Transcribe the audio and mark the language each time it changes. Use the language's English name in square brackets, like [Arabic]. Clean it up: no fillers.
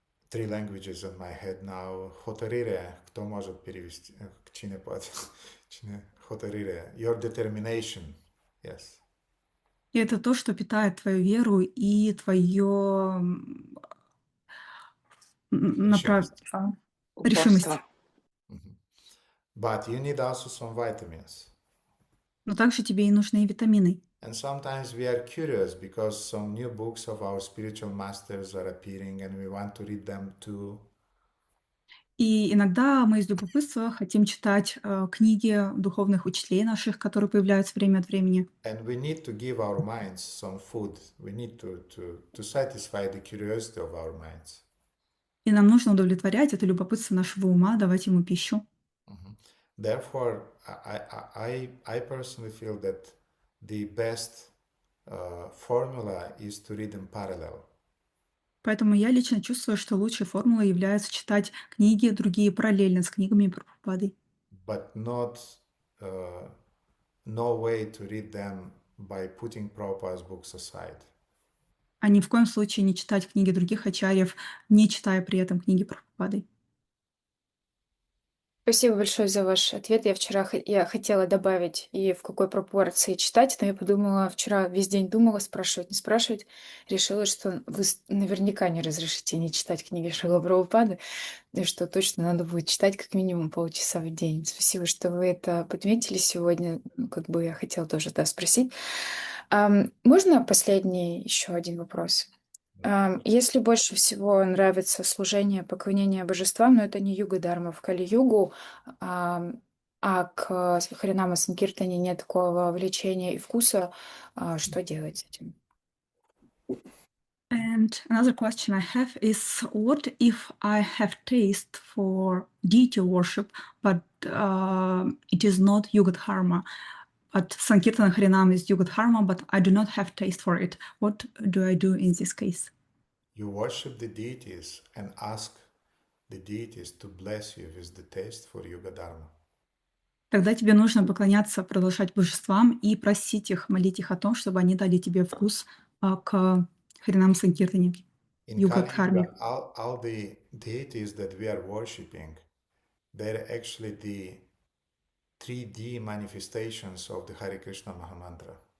[English] three languages in my head now. [Russian] Hotărâre, кто может перевести? [Romanian] Cine poate? Cine? Hotărâre. [English] Your determination. Yes. [Russian] И это то, что питает твою веру и твое Решимость. решимость. [English] But you need also some vitamins. [Russian] Но также тебе и нужны витамины. [English] And sometimes we are curious because some new books of our spiritual masters are appearing and we want to read them too. [Russian] И иногда мы из любопытства хотим читать книги духовных учителей наших, которые появляются время от времени. [English] And we need to give our minds some food. We need to satisfy the curiosity of our minds. [Russian] И нам нужно удовлетворять это любопытство нашего ума, давать ему пищу. [English] Therefore, I personally feel that the best formula is to read in parallel. [Russian] Поэтому я лично чувствую, что лучшей формулой является читать книги другие параллельно с книгами Прабхупады. [English] But not no way to read them by putting Prabhupada's books aside. [Russian] А ни в коем случае не читать книги других ачарьев, не читая при этом книги Прабхупады. Спасибо большое за ваш ответ. Я хотела добавить и в какой пропорции читать, но я подумала, вчера весь день думала, спрашивать, не спрашивать. Решила, что вы наверняка не разрешите не читать книги Шрила Прабхупады, и что точно надо будет читать как минимум полчаса в день. Спасибо, что вы это подметили сегодня. Как бы я хотела тоже спросить. Можно последний еще один вопрос? Если больше всего нравится служение, поклонение божествам, но это не юга-дарма в Кали-югу, а к Харинама Санкиртане нет такого влечения и вкуса, что делать с этим? [English] And another question I have is, what if I have taste for deity worship, but it is not Yuga Dharma, but Sankirtana Harinam is Yuga Dharma, but I do not have taste for it. What do I do in this case? You worship the deities and ask the deities to bless you with the taste for Yuga Dharma. [Russian] Тогда тебе нужно поклоняться, продолжать божествам и просить их, молить их о том, чтобы они дали тебе вкус к Харинам Санкиртане, [English] In [Russian] Юга [English] Kali [Russian] Дхарме. [English] Yuga, all the deities that we are worshipping, they're actually the 3D manifestations of the Hare Krishna Mahamantra.